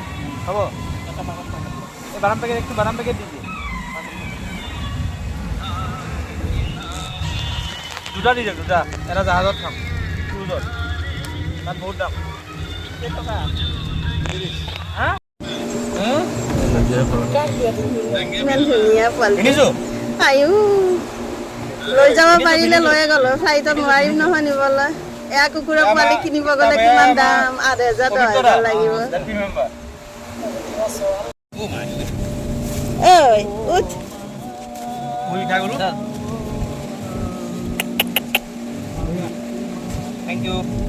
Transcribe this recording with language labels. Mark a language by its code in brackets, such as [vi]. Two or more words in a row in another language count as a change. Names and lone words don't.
[hi] अब ये बाराम पैकेट एक तो बाराम पैकेट दीजिए. [as] দুটা দিছে দুটা এটা জাহাজত খাম ক্ৰুজত তাত বহুত দাম কেই টকা হা ইমান ধুনীয়া পোৱালি আয়ু লৈ যাব পাৰিলে লৈয়ে গ'লো ফ্লাইটত নোৱাৰিম নহয় নিবলৈ এয়া কুকুৰা পোৱালি কিনিব গ'লে কিমান দাম 8,000 10,000 লাগিব ঐ উঠ উঠা গ'লো [en] Thank you.